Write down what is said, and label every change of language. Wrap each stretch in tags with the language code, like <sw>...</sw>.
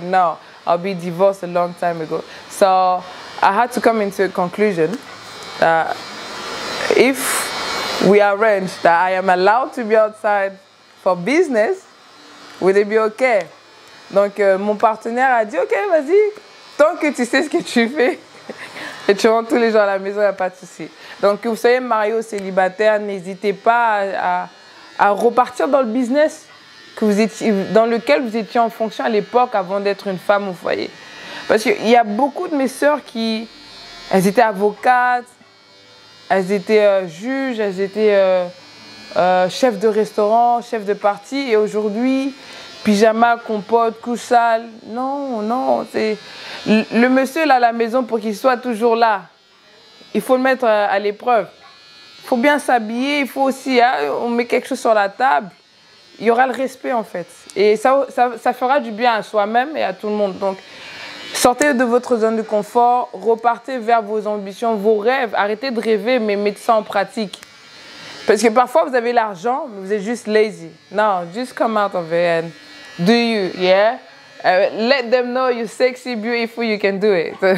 <en>No, I'll be divorced a long time ago. So I had to come into a conclusion that if we arrange that I am allowed to be outside for business, will it be okay?</en> <fr>Donc mon partenaire a dit ok, vas-y, tant que tu sais ce que tu fais et tu rentres tous les jours à la maison, il n'y a pas de souci. Donc que vous soyez marié ou célibataire, n'hésitez pas à repartir dans le business dans lequel vous étiez en fonction à l'époque avant d'être une femme au foyer. Parce qu'il y a beaucoup de mes sœurs elles étaient avocates, elles étaient juges, elles étaient chefs de restaurant, chefs de parti, et aujourd'hui, pyjama, compote, couche sale. Non, c'est le monsieur là à la maison pour qu'il soit toujours là. Il faut le mettre à l'épreuve. Il faut bien s'habiller, il faut aussi, on met quelque chose sur la table. Il y aura le respect en fait. Et ça fera du bien à soi-même et à tout le monde. Donc, sortez de votre zone de confort, repartez vers vos ambitions, vos rêves. Arrêtez de rêver, mais mettez ça en pratique. Parce que parfois, vous avez l'argent, mais vous êtes juste lazy.</fr> <en>No, just come out of it and do you, yeah? Let them know you're sexy, beautiful, you can do it.</en>